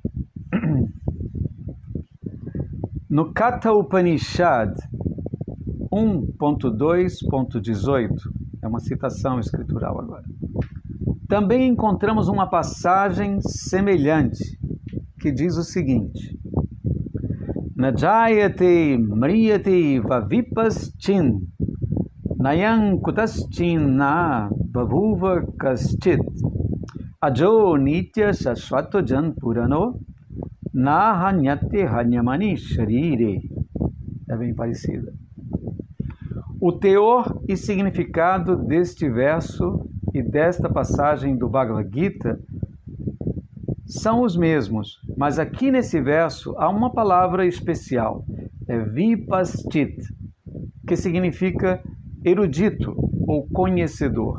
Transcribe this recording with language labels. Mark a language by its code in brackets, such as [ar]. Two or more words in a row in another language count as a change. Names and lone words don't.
[pt] No Katha Upanishad 1.2.18, é uma citação escritural agora, também encontramos uma passagem semelhante que diz o seguinte: [sa] नजायते म्रियते वाविपश्चिन् नायं कुतश्चिन् न बभूव कश्चित् अजो नित्य शाश्वतो जन् पुराणो न हन्यते हन्यमानि शरीरे. [pt] É bem parecida. O teor e significado deste verso e desta passagem do Bhagavad Gita são os mesmos, mas aqui nesse verso há uma palavra especial, é vipaschit, que significa erudito ou conhecedor.